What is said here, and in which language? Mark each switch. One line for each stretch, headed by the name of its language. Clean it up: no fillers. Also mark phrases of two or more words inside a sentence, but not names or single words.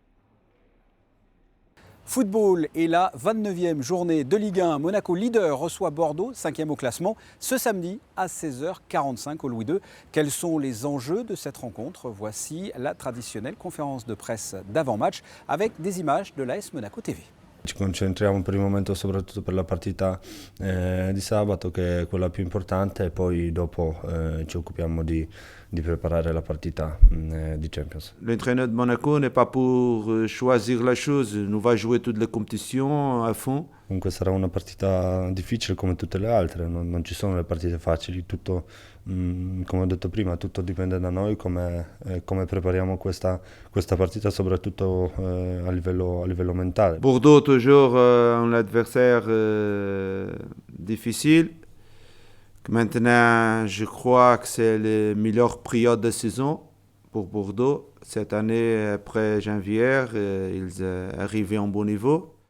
French: Football et la 29e journée de Ligue 1. Monaco leader reçoit Bordeaux, 5e au classement, ce samedi à 16h45 au Louis II. Quels sont les enjeux de cette rencontre? Voici la traditionnelle conférence de presse d'avant-match avec des images de l'AS Monaco TV.
Italian: Ci concentriamo per il momento soprattutto per la partita di sabato, che è quella più importante, e poi dopo ci occupiamo di préparer la partita di Champions.
French: L'entraîneur de Monaco n'est pas pour choisir la chose, nous va jouer toutes les compétitions à fond.
Italian: Comunque sarà una partita difficile come tutte le altre, non ci sono le partite facili, tutto, come ho detto prima, tutto dipende da noi, come prepariamo questa partita, soprattutto a livello mentale.
French: Bordeaux toujours un adversaire difficile. Maintenant, je crois que c'est la meilleure période de saison pour Bordeaux. Cette année, après janvier, ils arrivent en bon niveau.